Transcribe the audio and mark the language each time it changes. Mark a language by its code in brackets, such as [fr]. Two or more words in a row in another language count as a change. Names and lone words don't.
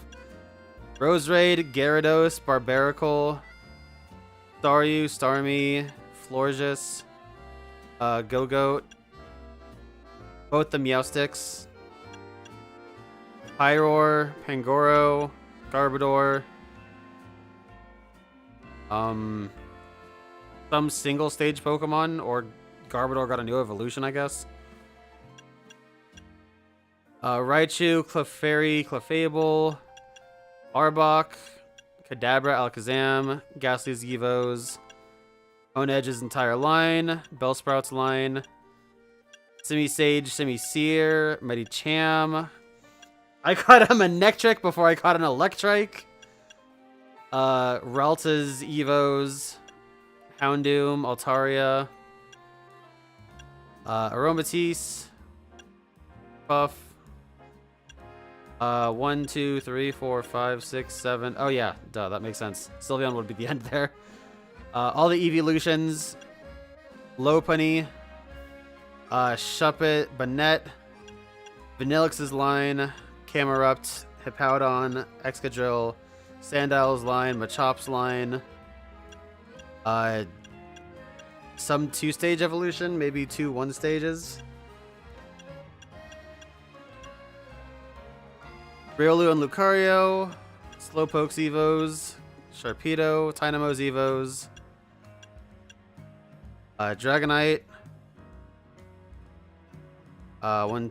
[en] Roserade, Gyarados, Barbaracle, Staryu, Starmie, Florges, Go-Goat, both the Meowsticks, Pyroar, Pangoro, Garbodor, some single stage Pokemon, or Garbodor got a new evolution, I guess. Raichu, Clefairy, Clefable, Arbok, Kadabra, Alakazam, Ghastly's Evos, Onedge's entire line, Bellsprout's line, Simisage, Simisear, Medicham. I caught a Manectric before I caught an Electrike. Ralta's Evos, Houndoom, Altaria, Aromatisse, Puff. 1, 2, 3, 4, 5, 6, 7. Oh yeah, duh, that makes sense. Sylveon would be the end there. All the evolutions. Lopunny, Shuppet, Banette, Vanillix's line, Camerupt, Hippowdon, Excadrill, Sandile's line, Machop's line. Some 2-stage evolution, maybe 2 1-stages. Riolu and Lucario, Slowpoke's Evos, Sharpedo, Dynamo's Evos, Dragonite, 1,